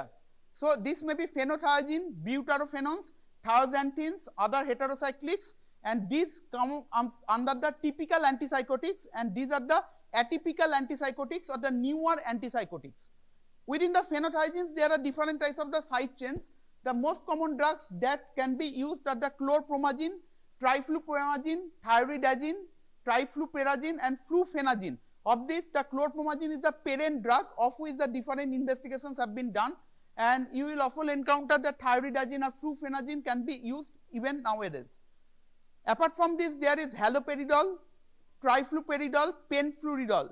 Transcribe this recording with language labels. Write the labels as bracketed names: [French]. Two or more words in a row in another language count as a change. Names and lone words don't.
[English] So this may be phenothiazine, butyrophenones, thiazanthines, other heterocyclics, and these come under the typical antipsychotics, and these are the atypical antipsychotics or the newer antipsychotics. Within the phenothiazines, there are different types of the side chains. The most common drugs that can be used are the chlorpromazine, triflupromazine, thioridazine, trifluperazine, and fluphenazine. Of this, the chlorpromazine is the parent drug, of which the different investigations have been done, and you will often encounter that thioridazine or fluphenazine can be used even nowadays. Apart from this, there is haloperidol, trifluperidol, penfluridol.